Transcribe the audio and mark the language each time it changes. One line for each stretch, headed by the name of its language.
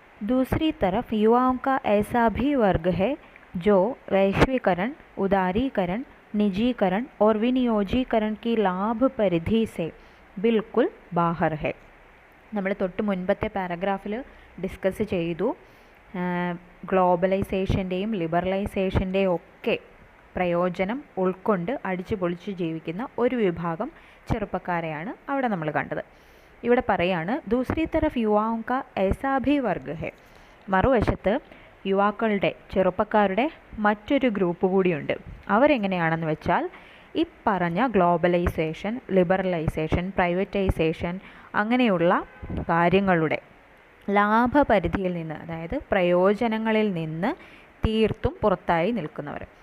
Hindi: दूसरी तरफ युवाओं का ऐसा भी वर्ग है जो वैश्वीकरण, उदारीकरण, निजीकरण और विनियोजीकरण की लाभ परिधि से बिल्कुल बाहर है.
Malayalam: നമ്മൾ തൊട്ട് മുൻപത്തെ പാരഗ്രാഫിൽ ഡിസ്കസ് ചെയ്തു ഗ്ലോബലൈസേഷൻ്റെയും ലിബറലൈസേഷൻ്റെയും ഒക്കെ പ്രയോജനം ഉൾക്കൊണ്ട് അടിച്ചു പൊളിച്ച് ജീവിക്കുന്ന ഒരു വിഭാഗം ചെറുപ്പക്കാരെയാണ് അവിടെ നമ്മൾ കണ്ടത്. ഇവിടെ പറയാണ്
Hindi: ദൂസരി തരഫ് യുവാओं का ऐसा भी वर्ग है.
Malayalam: മറുവശത്ത് യുവാക്കളുടെ ചെറുപ്പക്കാരുടെ മറ്റൊരു ഗ്രൂപ്പ് കൂടിയുണ്ട്. അവരെങ്ങനെയാണെന്ന് വെച്ചാൽ ഈ പറഞ്ഞ ഗ്ലോബലൈസേഷൻ, ലിബറലൈസേഷൻ, പ്രൈവറ്റൈസേഷൻ അങ്ങനെയുള്ള കാര്യങ്ങളുടെ ലാഭപരിധിയിൽ നിന്ന്, അതായത് പ്രയോജനങ്ങളിൽ നിന്ന് തീർത്തും പുറത്തായി നിൽക്കുന്നവർ.